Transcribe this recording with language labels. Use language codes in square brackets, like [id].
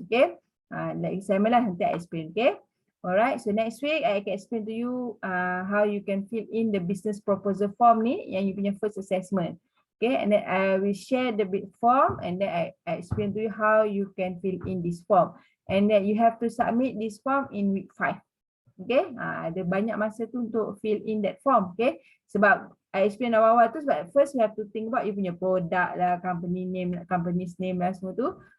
[en] Okay. Like assignment lah, nanti I explain. Okay. Alright, so next week I can explain to you how you can fill in the business proposal form [ms] ni yang you punya [en] first assessment. Okay, and then I will share the big form and then I explain to you how you can fill in this form. And then you have to submit this form in week 5. [ms] Okay, ada banyak masa tu untuk [en] fill in that form. Okay, sebab I explain [ms] awal-awal tu [en] sebab first you have to think about you punya product lah, company name, company's name lah semua tu.